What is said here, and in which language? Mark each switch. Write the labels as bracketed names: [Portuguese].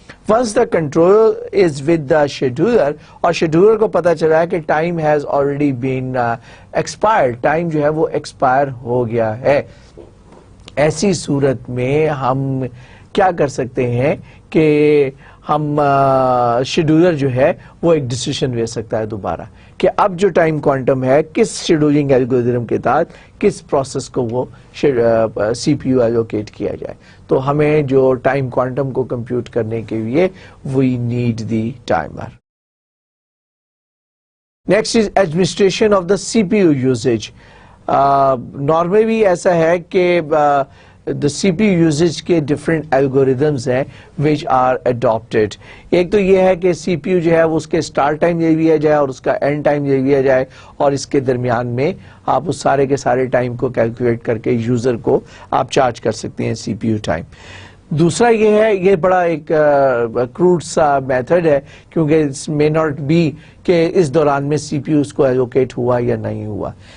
[English] once the control is with the scheduler [Hindi] और scheduler को पता चला है कि [English] time has already been expired, [Hindi] time जो है वो एक्सपायर हो गया है, ऐसी सूरत में हम क्या कर सकते हैं कि हम शेड्यूलर जो है वो एक डिसीजन ले सकता है दोबारा कि अब जो टाइम क्वांटम है किस शेड्यूलिंग एल्गोरिथम के तहत किस प्रोसेस को वो सीपीयू एलोकेट किया जाए. तो हमें जो टाइम क्वांटम को कंप्यूट करने के लिए [English] We need the timer. Next is administration of the CPU usage. [Hindi] Normally ऐसा है कि the CPU usage के different algorithms हैं [English] which are adopted. [Hindi] एक तो ये है कि CPU जो है वो उसके start time ले लिया जाए और उसका end time ले लिया जाए और इसके दरमियान में आप उस सारे के सारे टाइम को कैलकुलेट करके यूजर को आप चार्ज कर सकते हैं CPU टाइम. दूसरा ये है, ये बड़ा एक क्रूड सा मेथड है क्योंकि [English] may not be [Hindi] कि इस दौरान में CPU उसको एलोकेट हुआ या नहीं हुआ.